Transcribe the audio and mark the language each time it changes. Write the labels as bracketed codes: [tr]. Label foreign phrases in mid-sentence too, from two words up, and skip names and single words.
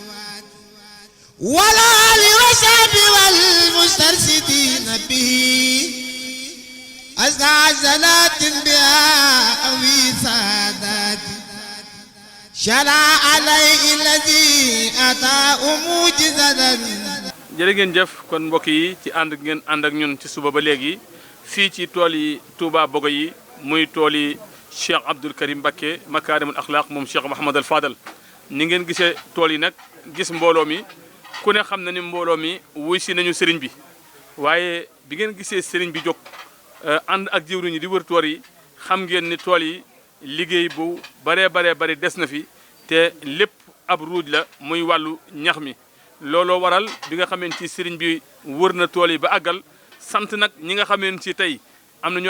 [ar] والآل والصحب والمسترشدين به أزكى صلاة بها في سادات شرع عليه الذي أتى معجزة. [wo] jërë ngeen jëf kon mbokk yi ci ànd ngeen ànd ak ñun ci suba ba léegi fii ci tool yi Touba Bogo yi muy tool yi Cheikh Abdoul Karim Mbacké Makaarimul Akhlaq moom Cheikh Mouhamad al Fadal ni ngeen gisee tool yi nag gis mbooloo mi ku ne xam na ni mbooloo mi wuy si nañu sëriñ bi waaye bi ngeen gisee sëriñ bi jóg ànd ak jëwriñ yi di wër tool yi xam ngeen ni tool yi liggéey bu baree bari des na fi te lépp ab ruuj la muy wàllu ñax mi looloo waral bi nga xameen ci sëriñ bi wër na tool yi ba àggal sant nag ñi nga xameen ci tey am na ñoo